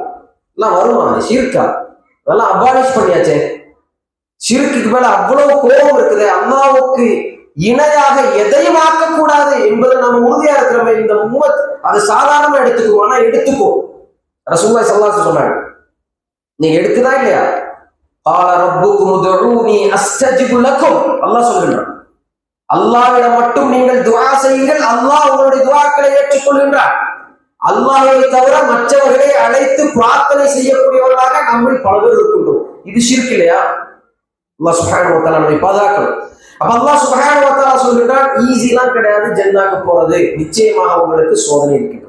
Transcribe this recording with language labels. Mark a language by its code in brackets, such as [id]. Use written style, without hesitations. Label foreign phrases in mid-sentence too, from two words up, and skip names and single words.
[ta] எல்லாம் வருமா? ஷிர்கா அதெல்லாம் அபாலிஷ் பண்ணியாச்சே. ஷிர்க்குக்கு மேல அவ்வளவு கோபம் இருக்குது. அல்லாஹ்வுக்கு இணையாக எதையும் ஆக்கக்கூடாது என்பதை நம்ம உறுதியா இருக்கிறோமே. இந்த உம்மத் அதை சாதாரணமா எடுத்துக்குவோம். ஆனா எடுத்துக்கோ. [ar] رسول الله صلى الله عليه وسلم [ta] சொன்னாங்க, நீங்க எடுக்குதா இல்லையா? [ar] قال ربكم ادعوني استجب لكم. [ta] அல்லாஹ் சொல்கிறான், அல்லாஹ்விடம் மட்டும் நீங்கள் துஆ செய்யுங்கள், அல்லாஹ் உங்களுடைய துஆக்களை ஏற்றுக்கொள்கின்றார். அல்லாஹ்வை தவிர மற்றவர்களை அழைத்து பிரார்த்தனை செய்யக்கூடியவர்களாக நம்ம பல பேர் இருக்கின்றோம். இது ஷிர்க் இல்லையா? அல்லாஹ் [ar] سبحانه وتعالى [ta] நம்மை பாதுகாக்கணும். அப்ப அல்லாஹ் [ar] سبحانه وتعالى [ta] சொல்கிறான், ஈஸிலாம் கிடையாது ஜன்னத்துக்கு போறது, நிச்சயமாக உங்களுக்கு சோதனை இருக்கின்றது.